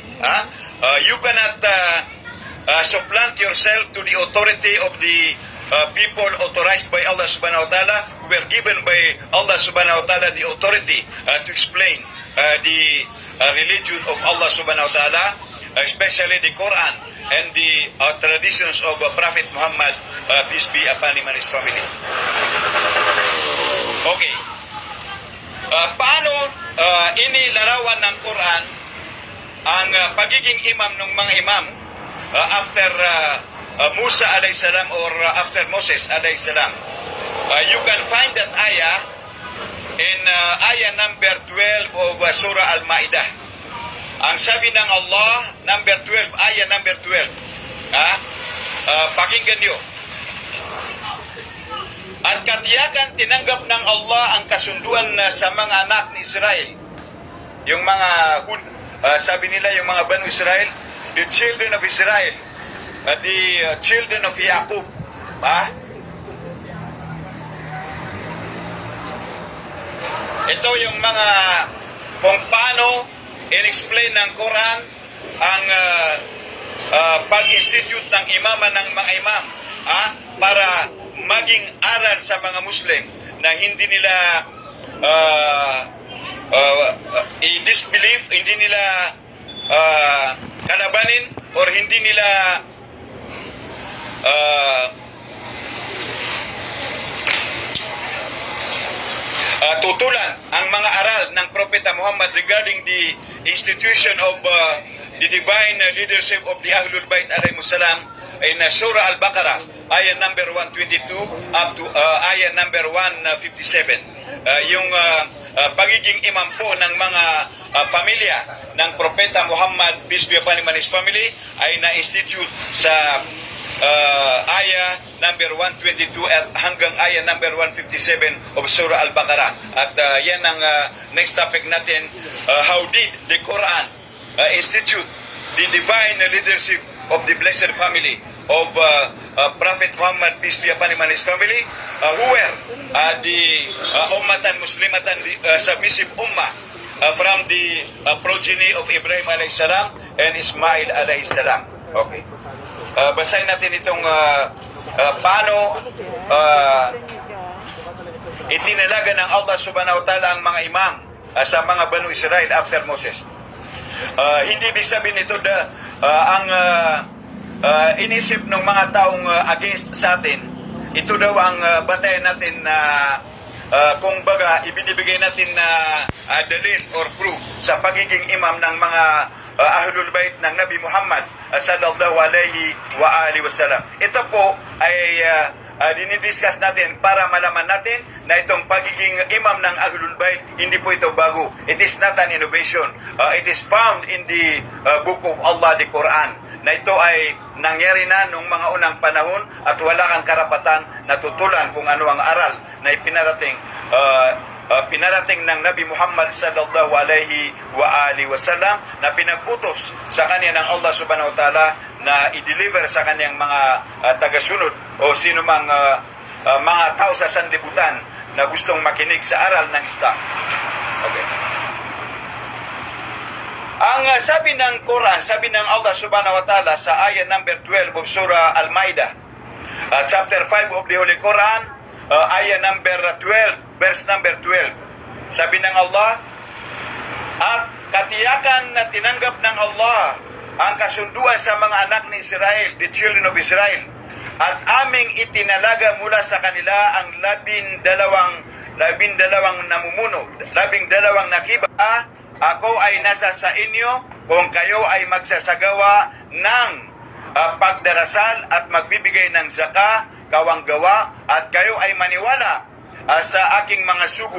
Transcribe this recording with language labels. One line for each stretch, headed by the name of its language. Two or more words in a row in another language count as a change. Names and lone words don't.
English: You cannot supplant yourself to the authority of the people authorized by Allah
Arabic: سبحانه وتعالى,
English: who were given by Allah
Arabic: سبحانه وتعالى
English: the authority to explain the religion of Allah
Arabic: سبحانه وتعالى,
English: especially the Quran and the traditions of Prophet Muhammad, peace be upon him and his family.
Filipino: Okay. Paano inilarawan ng Quran ang pagiging imam ng mga imam after Musa
Arabic: عليه السلام
Filipino: or after Moses
Arabic: عليه السلام?
English: You can find that ayah in ayah number 12 of Surah Al-Ma'idah.
Filipino: Ang sabi ng Allah, number 12, ayah number 12. Pakinggan niyo. At katiyakan tinanggap ng Allah ang kasunduan sa mga anak ni Israel. Yung mga sabi nila, yung mga Banu Israel,
English: the children of Israel, the children of Jacob.
Filipino: Ito yung mga kung paano in-explain ng Quran ang pag-institute ng imaman ng mga imam para maging aral sa mga Muslim na hindi nila i-disbelieve, hindi nila kalabanin or hindi nila tutulan ang mga aral ng Propeta Muhammad
English: regarding the institution of the divine leadership of the Ahlul Bayt alayhimussalam in Surah Al-Baqarah, ayah number 122 up to ayah number 157.
Filipino: Yung pagiging imam po ng mga pamilya ng Propeta Muhammad,
English: peace be upon him and his family,
Filipino: ay na-institute sa ayah number 122 at hanggang ayah number 157 of Surah Al-Baqarah. At yan ang
English: next topic
Filipino: natin,
English: how did the Quran institute the divine leadership of the blessed family of Prophet Muhammad, peace be upon him and his family, who were the
Arabic: أمة مسلمة
English: submissive ummah from the progeny of Ibrahim
Arabic: عليه السلام
English: and Ismail
Arabic: عليه السلام.
Filipino: Okay. Basahin natin itong paano itinalaga ng Allah
Arabic: سبحانه وتعالى
Filipino: ang mga imam sa mga Banu Israel after Moses. Hindi ibig sabihin ito ang inisip ng mga taong against sa atin. Ito daw ang batayan natin na kung baga ibinibigay natin na dalil or proof sa pagiging imam ng mga Ahlul Bayt ng Nabi Muhammad
Arabic: صلى الله عليه وآله وسلم.
Filipino: Ito po ay dinidiscuss natin para malaman natin na itong pagiging imam ng Ahlul Bayt, hindi po ito bago.
English: It is not an innovation. It is found in the book of Allah, the Quran,
Filipino: na ito ay nangyari na nung mga unang panahon at wala kang karapatan na tutulan kung ano ang aral na pinarating ng Nabi Muhammad
Arabic: صلى الله عليه وآله وسلم
Filipino: na pinag-utos sa kanya ng Allah
Arabic: سبحانه وتعالى
Filipino: na i-deliver sa kanyang mga tagasunod o sino mang mga tao sa sanlibutan na gustong makinig sa aral ng Islam. Okay. Ang sabi ng Quran, sabi ng Allah
Arabic: سبحانه وتعالى
Filipino: sa ayah number 12
English: of Surah Al-Maidah, chapter 5 of the Holy Quran, ayah number 12, verse number 12.
Filipino: Sabi ng Allah, at katiyakan na tinanggap ng Allah ang kasunduan sa mga anak ni Israel,
English: the children of Israel,
Filipino: at aming itinalaga mula sa kanila ang 12 namumuno, 12 nakiba. Ako ay nasa sa inyo kung kayo ay magsasagawa ng pagdarasal at magbibigay ng zaka, kawanggawa, at kayo ay maniwala sa aking mga sugo.